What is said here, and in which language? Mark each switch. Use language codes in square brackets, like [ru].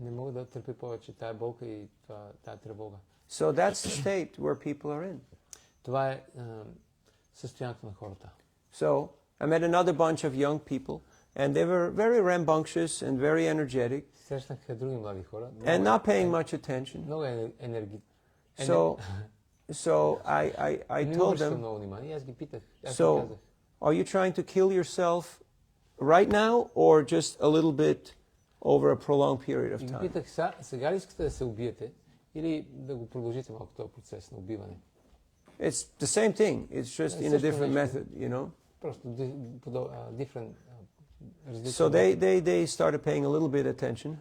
[bg] Не мога да търпя повече тая болка и тая тревога. [en] So that's the state where people are in. [bg] Това е състоянието на хората. [en] So I met another bunch of young people, and they were very rambunctious and very energetic, [bg] Срещнах други млади хора. [en] and not paying much attention. [bg] Много енергия. [en] So I told them, [bg] много внимание. Аз ги питах. [en] so are you trying to kill yourself right now or just a little bit over a prolonged period of [bg] И ги [en] time? [bg] питах, сега ли искате да се убиете или да го продължите малко този процес на убиване? [en] It's the same thing. It's just in a different method, you know. [bg] Просто [en] different. So they started paying a little bit attention.